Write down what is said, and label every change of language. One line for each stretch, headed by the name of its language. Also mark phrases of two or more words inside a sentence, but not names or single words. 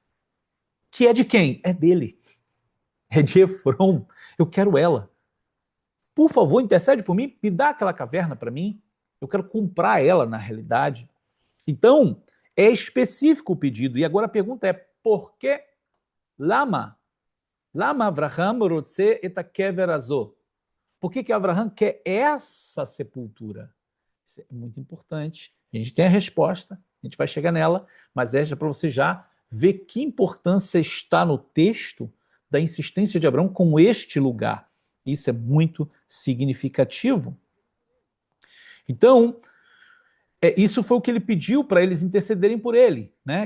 Portuguese: Que é de quem? É dele. É de Efron. Eu quero ela. Por favor, intercede por mim, me dá aquela caverna para mim. Eu quero comprar ela, na realidade. Então, é específico o pedido. E agora a pergunta é, por que Lama?
Hebrew: למה אברהם רוצה את הקבר הזאת?
Portuguese: Por que Avraham quer essa sepultura? Isso é muito importante. A gente tem a resposta, a gente vai chegar nela, mas é para você já ver que importância está no texto da insistência de Abraão com este lugar. Isso é muito significativo. Então, isso foi o que ele pediu para eles intercederem por ele, né?